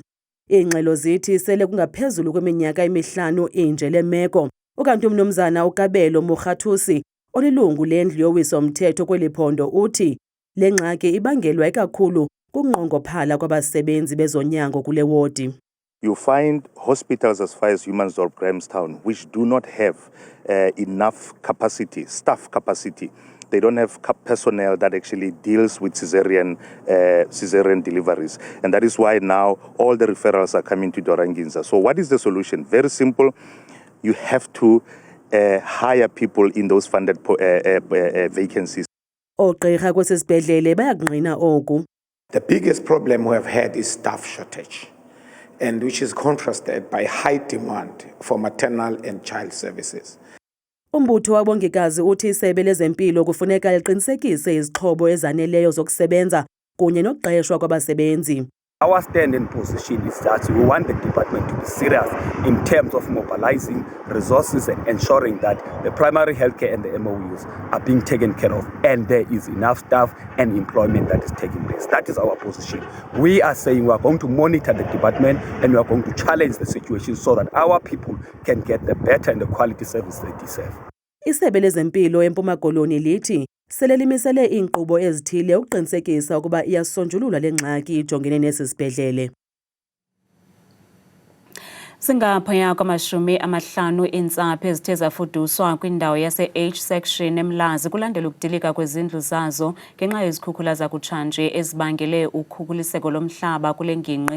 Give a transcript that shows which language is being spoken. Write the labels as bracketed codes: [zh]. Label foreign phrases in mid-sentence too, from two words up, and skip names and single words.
[xh] Iingxelo zithi sele kungaphezulu kweminyaka emihlanu inje le meko, ukanti umnumzana uKabelo Mokgathusi olilungu lendlu yowiso-mthetho kweli phondo uthi le ngxaki ibangelwa ikakhulu kunqongophala kwabasebenzi bezonyango kule wodi. [en] You find hospitals as far as Humansdorp, Grahamstown, which do not have enough capacity, staff capacity. They don't have personnel that actually deals with cesarean deliveries. And that is why now all the referrals are coming to Doranginza. So what is the solution? Very simple. You have to hire people in those funded vacancies. [xh] Oogqirha kwesi sibhedlele bayakungqina oku. [en] The biggest problem we have had is staff shortage, and which is contrasted by high demand for maternal and child services. [xh] Umbutho wabongikazi uthi isebe lezempilo kufuneka liqinisekise izixhobo ezaneleyo zokusebenza kunye nokuqeshwa kwabasebenzi. [en] Our stand and position is that we want the department to be serious in terms of mobilizing resources and ensuring that the primary healthcare and the MOUs are being taken care of and there is enough staff and employment that is taking place. That is our position. We are saying we are going to monitor the department and we are going to challenge the situation so that our people can get the better and the quality service they deserve. [xh] Isebe lezempilo eMpuma Koloni lithi sele limisele iinkqubo ezithile ukuqinisekisa ukuba iyasonjulula le ngxaki ijongene nesi sibhedlele. Singaphaya kwama-50 eentsapho ezithe zafuduswa kwindawo yase-H section eMlazi kulandela ukudilika kwezindlu zazo ngenxa yezikhukhula zakutshanje ezibangele ukhukuliseko lomhlaba kule ngingqi.